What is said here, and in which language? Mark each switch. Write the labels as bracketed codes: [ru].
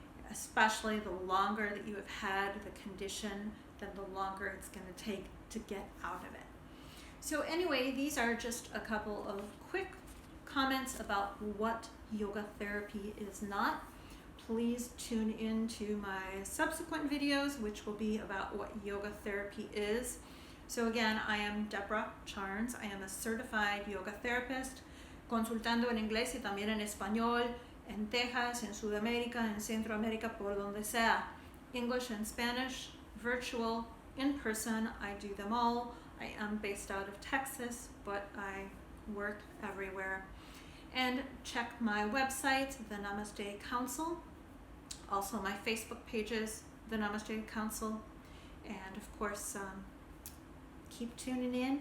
[en] Especially the longer that you have had the condition, then the longer it's going to take to get out of it. So anyway, these are just a couple of quick comments about what yoga therapy is not. Please tune in to my subsequent videos, which will be about what yoga therapy is. So again, I am Deborah Charnes. I am a certified yoga therapist, [es] consultando en inglés y también en español, en Texas, en Sudamérica, en Centroamérica, por donde sea. [en] English and Spanish, virtual, in person, I do them all. I am based out of Texas, but I work everywhere. And check my website, the Namaste Council. Also my Facebook pages, the Namaste Council. And of course, keep tuning in.